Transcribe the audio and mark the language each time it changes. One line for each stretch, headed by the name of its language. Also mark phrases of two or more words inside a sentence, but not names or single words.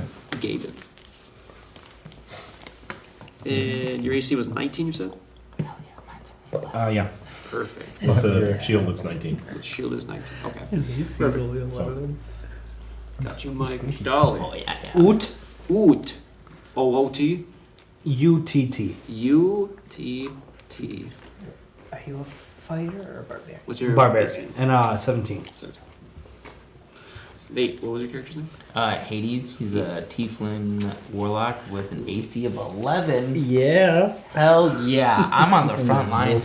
English: Gavin. And your AC was 19, you said? Yeah. Perfect. With the shield, it's 19. The shield is 19. Okay. Perfect. Got you, Mike. Dolly. oh yeah. Oot. Oot. O-O-T. UTT. U-T-T. Are you a fighter or a barbarian? What's your Barbarian. AC? And 17. Nate, what was your character's name? Hades. He's a tiefling warlock with an AC of 11. Yeah. Hell yeah! I'm on the front lines,